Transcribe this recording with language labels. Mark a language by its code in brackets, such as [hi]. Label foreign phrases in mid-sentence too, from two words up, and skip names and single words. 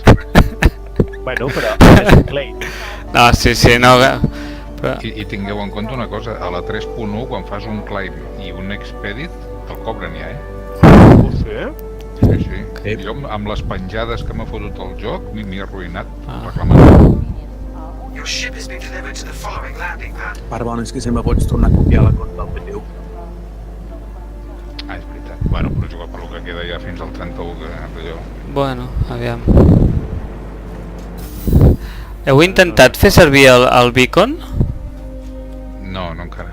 [ca] Bueno, però és un claim. No, sí, no... Però... I tingueu en compte una cosa, a la 3.1 quan fas un climb i un expedit te'l cobren ja, Ho sé? Sí. Jo amb les penjades que m'ha fotut el joc m'hi he arruïnat reclamant. [en] Your ship has been delivered to the following landing pad. [ca] Part bona és que sempre pots tornar a copiar la compte del PTU. Ah, és veritat. Bueno, però jugar per lo que queda ja fins al 31 d'allò. Bueno, aviam. Heu intentat fer servir el beacon? No, no encara.